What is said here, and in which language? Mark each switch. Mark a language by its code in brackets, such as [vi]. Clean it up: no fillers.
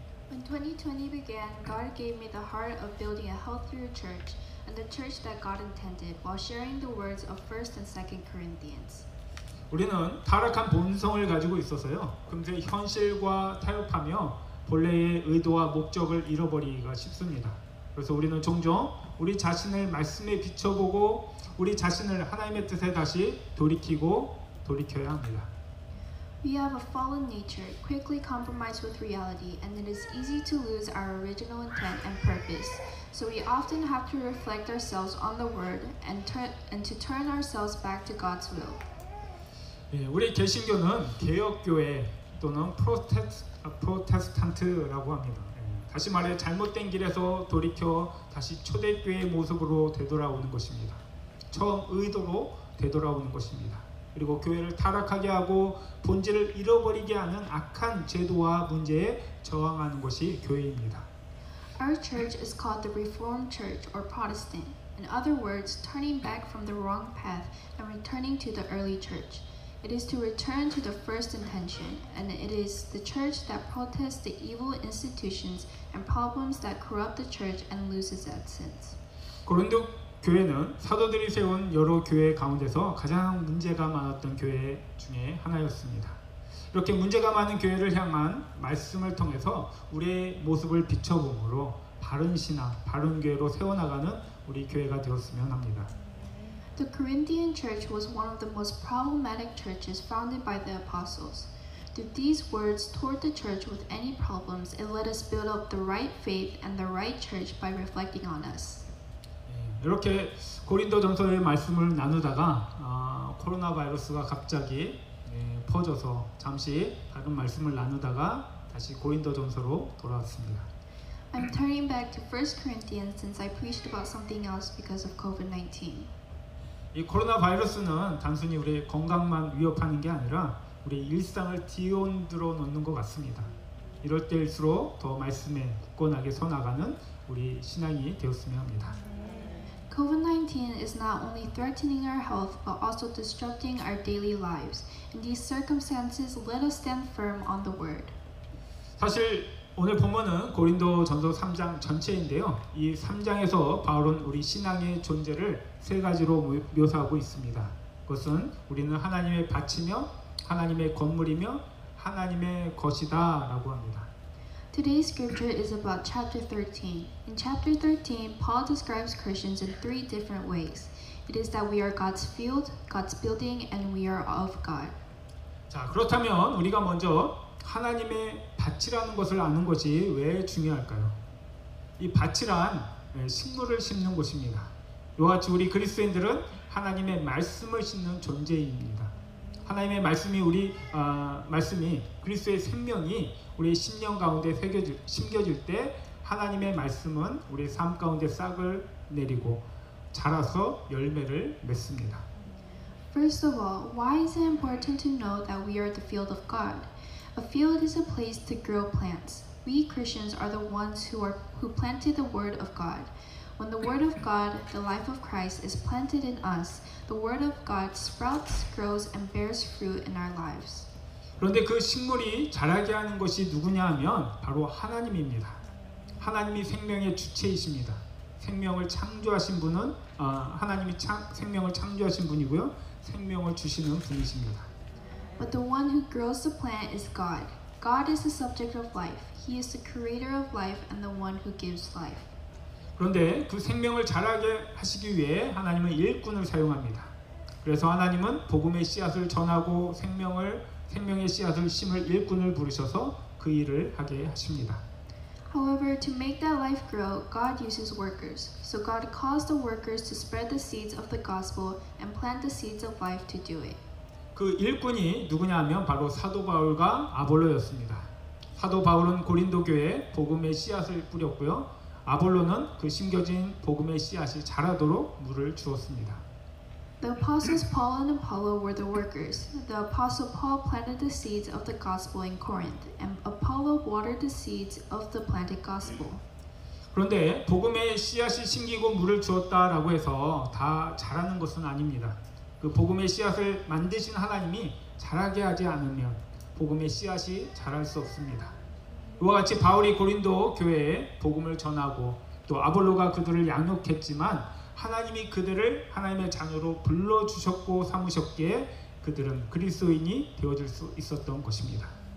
[en] When 2020 began, God gave me the heart of building a healthier church and the church that God intended while sharing the words of 1st and 2nd Corinthians. [ko] 우리는 타락한 본성을 가지고 있어서요. 금세 현실과 타협하며 본래의 의도와 목적을 잃어버리기가 쉽습니다. 그래서 우리는 종종 우리 자신을 말씀에 비춰보고 우리 자신을 하나님의 뜻에 다시 돌이켜야 합니다. [en] We have a fallen nature, quickly compromised with reality, and it is easy to lose our original intent and purpose. So we often have to reflect ourselves on the Word and to turn ourselves back to God's will. [ko] 예, 우리 개신교는 개혁교회 또는 프로테스탄트라고 합니다. 다시 말해 잘못된 길에서 돌이켜 다시 초대교회의 모습으로 되돌아오는 것입니다. 처음 의도로 되돌아오는 것입니다. 그리고 교회를 타락하게 하고 본질을 잃어버리게 하는 악한 제도와 문제에 저항하는 것이 교회입니다. [en] Our church is called the Reformed Church or Protestant. In other words, turning back from the wrong path and returning to the early church. It is to return to the first intention, and it is the church that protests the evil institutions and problems that corrupt the church and loses its essence. [ko] 고린도 교회는 사도들이 세운 여러 교회 가운데서 가장 문제가 많았던 교회 중에 하나였습니다. 이렇게 문제가 많은 교회를 향한 말씀을 통해서 우리의 모습을 비춰봄으로 바른 신앙, 바른 교회로 세워나가는 우리 교회가 되었으면 합니다. [en] The Corinthian church was one of the most problematic churches founded by the apostles. Through these words toward the church with any problems, it let us build up the right faith and the right church by reflecting on us. [ko] 이렇게 고린도전서의 말씀을 나누다가 코로나 바이러스가 갑자기 퍼져서 잠시 다른 말씀을 나누다가 다시 고린도전서로 돌아왔습니다. [en] I'm turning back to 1 Corinthians since I preached about something else because of COVID-19. [ko] 이 코로나 바이러스는 단순히 우리의 건강만 위협하는 게 아니라 우리 일상을 뒤흔들어 놓는 것 같습니다. 이럴 때일수록 더 말씀에 굳건하게 서 나가는 우리 신앙이 되었으면 합니다. [en] COVID-19 is not only threatening our health but also disrupting our daily lives. In these circumstances, let us stand firm on the word. [ko] 사실 오늘 본문은 고린도전서 3장 전체인데요. 이 3장에서 바울은 우리 신앙의 존재를 세 가지로 묘사하고 있습니다. 그것은 우리는 하나님의 밭이며 하나님의 건물이며 하나님의 것이다 라고 합니다. [en] Today's scripture is about chapter 13. In chapter 13, Paul describes Christians in three different ways. It is that we are God's field, God's building, and we are of God. [ko] 자, 그렇다면 우리가 먼저 하나님의 밭이라는 것을 아는 것이 왜 중요할까요? 이 밭이란 식물을 심는 곳입니다. 이와 같이 우리 그리스도인들은 하나님의 말씀을 심는 존재입니다. 하나님의 말씀이 말씀이 그리스도의 생명이 우리의 심령 가운데 심겨질 때 하나님의 말씀은 우리의 삶 가운데 싹을 내리고 자라서 열매를 맺습니다. [en] First of all, why is it important to know that we are the field of God? A field is a place to grow plants. We Christians are the ones who planted the word of God. When the word of God, the life of Christ, is planted in us, the word of God sprouts, grows, and bears fruit in our lives. [ko] 그런데 그 식물이 자라게 하는 것이 누구냐 하면 바로 하나님입니다. 하나님이 생명의 주체이십니다. 생명을 창조하신 분은 하나님이 생명을 창조하신 분이고요. 생명을 주시는 분이십니다. [en] But the one who grows the plant is God. God is the subject of life. He is the creator of life and the one who gives life. [ko] 그런데 그 생명을 자라게 하시기 위해 하나님은 일꾼을 사용합니다. 그래서 하나님은 복음의 씨앗을 전하고 생명의 씨앗을 심을 일꾼을 부르셔서 그 일을 하게 하십니다. [en] However, to make that life grow, God uses workers. So God calls the workers to spread the seeds of the gospel and plant the seeds of life to do it. [ko] 그 일꾼이 누구냐 하면 바로 사도 바울과 아볼로였습니다. 사도 바울은 고린도 교회에 복음의 씨앗을 뿌렸고요. 아볼로는 그 심겨진 복음의 씨앗이 자라도록 물을 주었습니다. [en] The apostles Paul and Apollo were the workers. The apostle Paul planted the seeds of the gospel in Corinth, and Apollo watered the seeds of the planted gospel. [ko] 그런데 복음의 씨앗이 심기고 물을 주었다라고 해서 다 자라는 것은 아닙니다. 그 복음의 씨앗을 만드신 하나님이 자라게 하지 않으면 복음의 씨앗이 자랄 수 없습니다. 이와 같이 바울이 고린도 교회에 복음을 전하고 또 아볼로가 그들을 양육했지만 하나님이 그들을 하나님의 자녀로 불러주셨고 삼으셨기에 그들은 그리스도인이 되어질 수 있었던 것입니다.